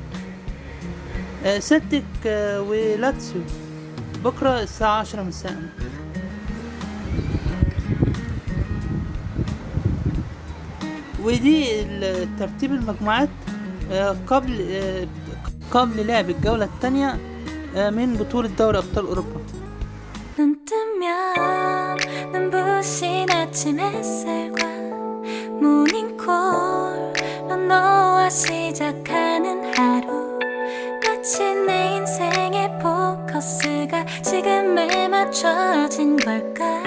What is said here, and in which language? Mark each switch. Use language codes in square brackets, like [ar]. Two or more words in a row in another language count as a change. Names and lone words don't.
[ar] سيلتيك ولاتسيو بكرة الساعة 10 مساء. ودي ترتيب المجموعات قبل لعب الجولة الثانية من بطولة دوري أبطال أوروبا. [ko] 눈 뜨면 눈부신 아침 햇살과 모닝콜로 너와 시작하는 하루 마치 내 인생의 포커스가 지금에 맞춰진 걸까.